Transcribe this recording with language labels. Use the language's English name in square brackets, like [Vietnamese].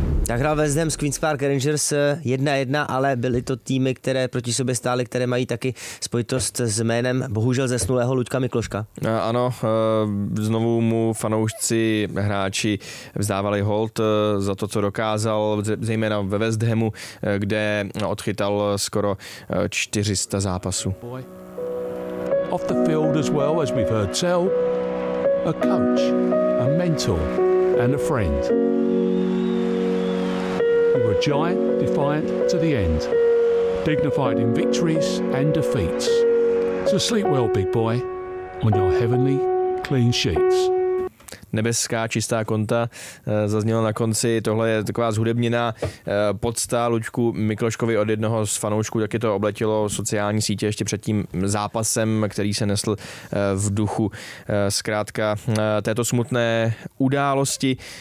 [Czech] Tak hrál West Ham s Queen's Park Rangers 1-1, ale byly to týmy, které proti sobě stály, které mají taky spojitost s jménem bohužel zesnulého Luďka Mikloška. Ano, znovu mu fanoušci, hráči vzdávali hold za to, co dokázal, zejména ve West Hamu, kde odchytal skoro 400 zápasů. [English] Off the field as well, as we've heard tell, a coach, a mentor and a friend. Giant, defiant to the end. Dignified in victories and defeats. So sleep well, big boy, on your heavenly clean sheets. [Czech] Nebeská čistá konta zazněla na konci. Tohle je taková zhudebněná podsta Luďku Mikloškovi od jednoho z fanoušků, taky to obletilo sociální sítě ještě před tím zápasem, který se nesl v duchu zkrátka této smutné události.